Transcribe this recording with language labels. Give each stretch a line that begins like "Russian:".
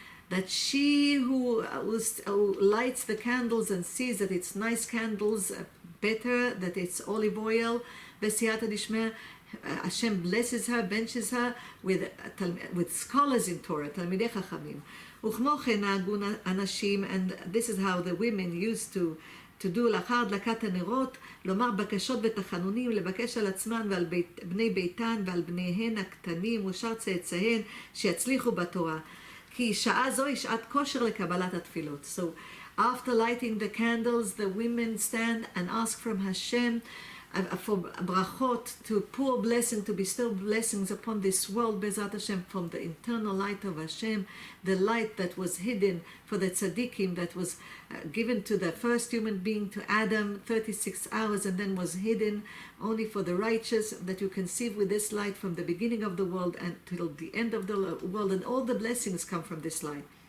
English: That she who lights the candles and sees that it's nice candles, better, that it's olive oil, בסייעתא דשמיא, Hashem blesses her, benches her with scholars in Torah, תלמידי חכמים.
Hebrew: וכמו כן נהגו הנשים,
English: and this is how the women used to do
Hebrew: לאחר הדלקת הנרות, לומר בקשות ותחנונים, לבקש על עצמן ועל בני ביתן ועל בניהן הקטנים ושאר צאצאיהן שיצליחו בתורה. כי שעה זו היא שעת כושר לקבלת התפילות.
English: So after lighting the candles, the women stand and ask from Hashem for brachot, to pour blessing, to bestow blessings upon this world, Bezrat Hashem, from the internal light of Hashem, the light that was hidden for the tzaddikim, that was given to the first human being, to Adam, 36 hours, and then was hidden only for the righteous, that you conceive with this light from the beginning of the world until the end of the world, and all the blessings come from this light.